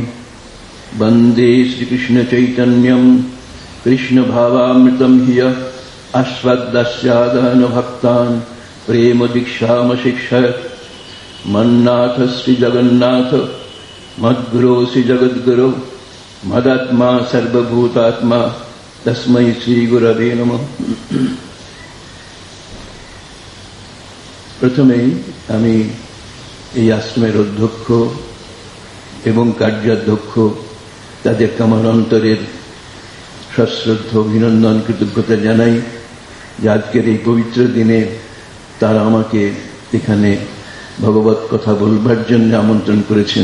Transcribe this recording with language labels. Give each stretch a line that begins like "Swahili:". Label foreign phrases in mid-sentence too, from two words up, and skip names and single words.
Sanskrit: वन्दे श्रीकृष्णचैतन्यं कृष्णभावामृतं हि यः आस्वाद्यस्यादनभक्तान् प्रेमदीक्षामशिक्षयत्। मन्नाथ श्रीजगन्नाथ मद्गुरो श्रीजगद्गुरो मदात्मा सर्वभूतात्मा तस्मै श्रीगुरवे नमः।
Bangla: प्रथमेই আমি এই আশ্রমের অধ্যক্ষ এবং কার্যাধ্যক্ষ তাদেরকে আমার অন্তরের সশ্রদ্ধ অভিনন্দন কৃতজ্ঞতা জানাই যে আজকের এই পবিত্র দিনে তারা আমাকে এখানে ভগবত কথা বলবার জন্য আমন্ত্রণ করেছেন।